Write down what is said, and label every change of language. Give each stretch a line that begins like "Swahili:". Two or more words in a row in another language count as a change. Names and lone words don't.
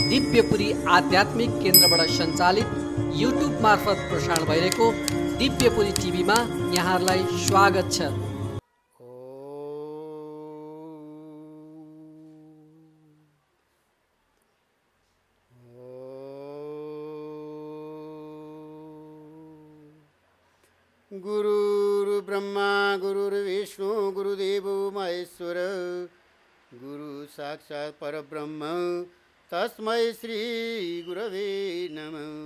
Nepali: दिव्यपुरी आध्यात्मिक केन्द्रबाट सञ्चालित युट्युब मार्फत प्रसारण भइरहेको दिव्यपुरी टिभीमा यहाँहरूलाई स्वागत छ।
Sanskrit: गुरुर् ब्रह्मा गुरुर्विष्णु गुरुदेवो महेश्वर गुरु साक्षात् परब्रह्म तस्मै श्री गुरवे नमः।